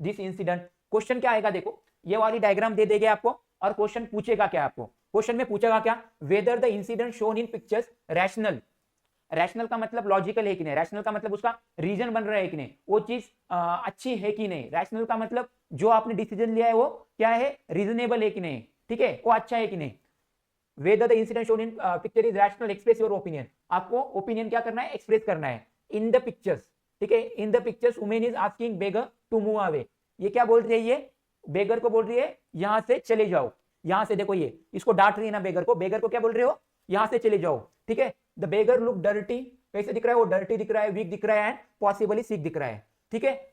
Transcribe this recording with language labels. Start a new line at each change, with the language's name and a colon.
Hindi: This incident, question क्या आएगा, देखो ये वाली डायग्राम दे देंगे आपको, और क्वेश्चन पूछेगा क्या आपको, क्वेश्चन में पूछेगा क्या,
English: whether the incident shown in pictures rational
Hindi: का मतलब लॉजिकल है कि नहीं, रैशनल का मतलब उसका रीजन बन रहा है कि नहीं, वो चीज अच्छी है कि नहीं, रैशनल का मतलब जो आपने डिसीजन लिया है वो क्या है, रीजनेबल है कि नहीं, ठीक है, वो अच्छा है कि नहीं।
English: Whether the incident shown in picture is rational, express your opinion,
Hindi: आपको ओपिनियन क्या करना है,
English: Express करना है। In the pictures, ठीक है, in the pictures women is asking beggar to move away,
Hindi: ये क्या बोल रही है, ये बेगर को बोल रही है यहां से चले जाओ। यहां से देखो, ये इसको डांट रही है ना बेगर को क्या बोल रहे हो, यहां से चले जाओ, ठीक है।
English: the beggar look dirty,
Hindi: कैसे दिख रहा है वो, डर्टी दिख रहा है, वीक दिख रहा है एंड पॉसिबली सिक दिख रहा है, ठीक है।